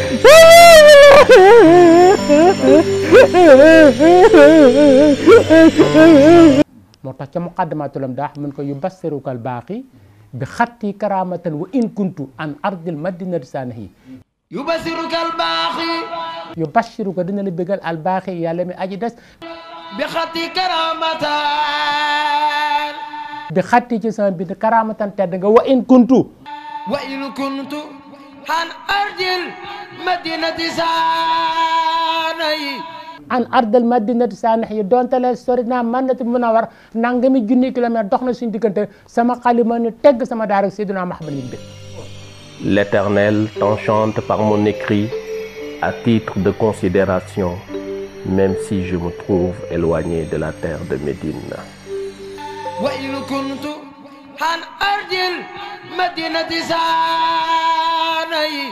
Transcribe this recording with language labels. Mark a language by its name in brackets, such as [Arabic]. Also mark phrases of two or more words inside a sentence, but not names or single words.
[Wolof] moo tax ca [Arabic] مقدمة الأمداح [Wolof] mun ko [Arabic] يبشرك الباقي بخطي كرامة وإن كنت عن أرض المدينة ساني يبشرك الباقي [Wolof] yubassiruka dina la bégal [Arabic] الباقي [Wolof] yàlla mi aji des [Arabic] بخطي كرامة بخطي [Wolof] ci sama bind [Arabic] karamatan [Wolof] tedd nga [Arabic] وإن كنت وإن كنت عن أرض المدينة ساني عن أرض المدينة ساني [Wolof] donte le sori naa Madinatu Munawwara nangami junni kilomètre dox na suñu diggante sama xalima ni tegg sama daara Seydina Muhammad yi. [French] L'Éternel t'enchante par mon écrit à titre de considération, même si je me trouve éloigné de la terre de Médine. [Arabic] وإن كنت عن أرض المدينة ساني